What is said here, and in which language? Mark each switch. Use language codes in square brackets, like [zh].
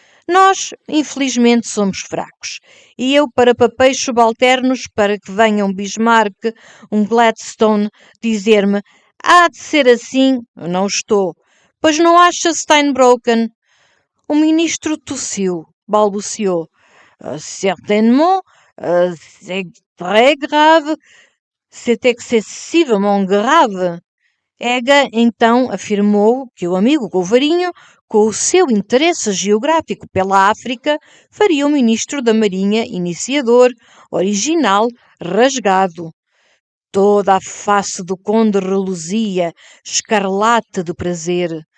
[pt] Nós, infelizmente, somos fracos. E eu, para papéis subalternos, para que venha um Bismarck, um Gladstone, dizer-me há de ser assim, eu não estou. Pois não acha, Steinbrocken? O ministro tossiu, balbuciou. [fr] Certainement, c'est très grave, c'est excessivement grave. [pt] Ega, então, afirmou que o amigo Golvarinho, com o seu interesse geográfico pela África, faria um ministro da Marinha iniciador, original, rasgado. Toda a face do conde reluzia, escarlate de prazer.